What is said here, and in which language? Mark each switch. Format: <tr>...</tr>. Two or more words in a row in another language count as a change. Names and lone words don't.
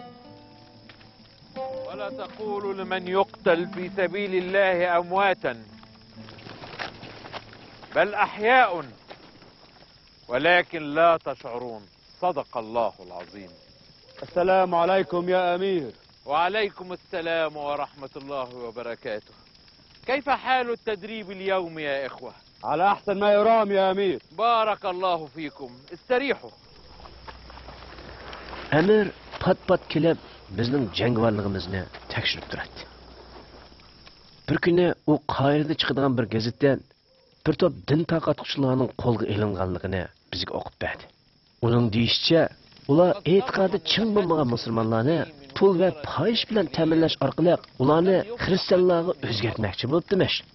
<ar>ولا تقولوا لمن يقتل في سبيل الله أمواتا بل أحياء ولكن لا تشعرون. صدق الله العظيم. السلام عليكم يا أمير. وعليكم السلام ورحمة الله وبركاته. كيف حال التدريب اليوم يا إخوة؟ على أحسن ما يرام يا أمير. بارك الله فيكم. استريحوا.</ar> <uz>Amir pat-pat kelib bizning jangovarligimizni tekshirib turadi. Bir kuni u Qoyirda chiqadigan bir gazetdan bir to'p din taqatquchilarning qo'lga ilinganligini bizga o'qib berdi. Uning deyishicha, ular e'tiqodi chin bo'lmagan musulmonlarni pul va fohish bilan ta'minlash orqali ularni xristianlarga o'zgartmoqchi bo'libdimish.</uz>